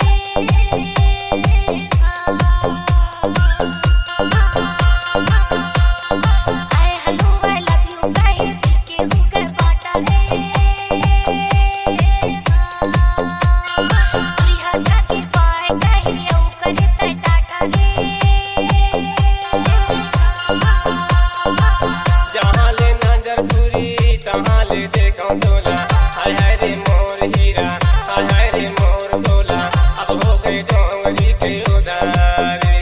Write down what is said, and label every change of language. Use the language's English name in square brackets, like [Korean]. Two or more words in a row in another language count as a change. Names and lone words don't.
[English] I hallelujah love you [Chhattisgarhi] कहे दिल के हो गए बाटा रे। दुरिया जाके पाए कहे यू करे ते टाटा रे। जहाँ ले नांगरपुरी तहाँ ले देखो झोला, हाय हाय रे मोर हीरा, हाय हाय रे मोर गोला, अब हो गए डोंगरी के उधारे।